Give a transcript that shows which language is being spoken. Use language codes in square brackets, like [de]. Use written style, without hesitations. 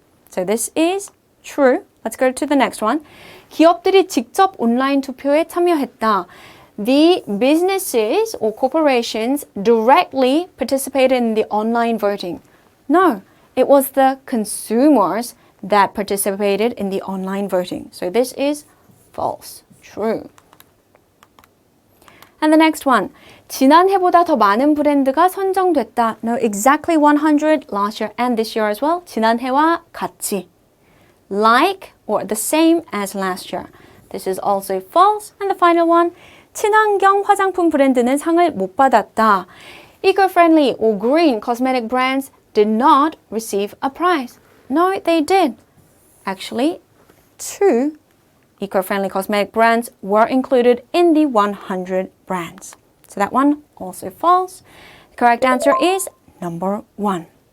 [en] So this is true. Let's go to the next one. [ko] 기업들이 직접 온라인 투표에 참여했다. [en] The businesses or corporations directly participated in the online voting. No, it was the consumers that participated in the online voting. So this is false. True. And the next one. [ko] 지난해보다 더 많은 브랜드가 선정됐다. [en] No, exactly 100 last year and this year as well. [ko] 지난해와 같이. [en] Like or the same as last year. This is also false. And the final one. [ko] 친환경 화장품 브랜드는 상을 못 받았다. [en] Eco-friendly or green cosmetic brands did not receive a prize. No, they did. Actually, 2 eco-friendly cosmetic brands were included in the 100 brands. So that one also false. The correct answer is number 1.